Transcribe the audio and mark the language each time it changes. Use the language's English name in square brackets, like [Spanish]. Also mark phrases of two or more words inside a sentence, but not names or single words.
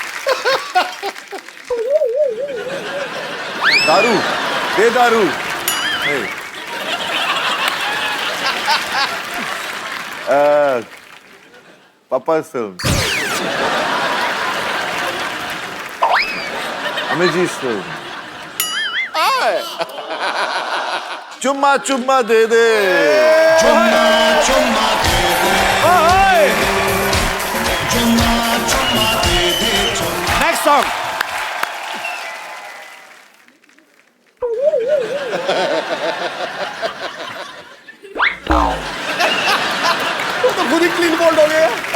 [Hindi] दारू दे दारू। Hey. [English] Papa's film. Amit ji's film. [Hindi] चुम्मा चुम्मा दे दे. चुम्मा चुम्मा दे दे चुम्मा चुम्मा दे दे चुम्मा [English] next song. [Hindi] तो खुद ही [English] clean bowled [Hindi] हो गया.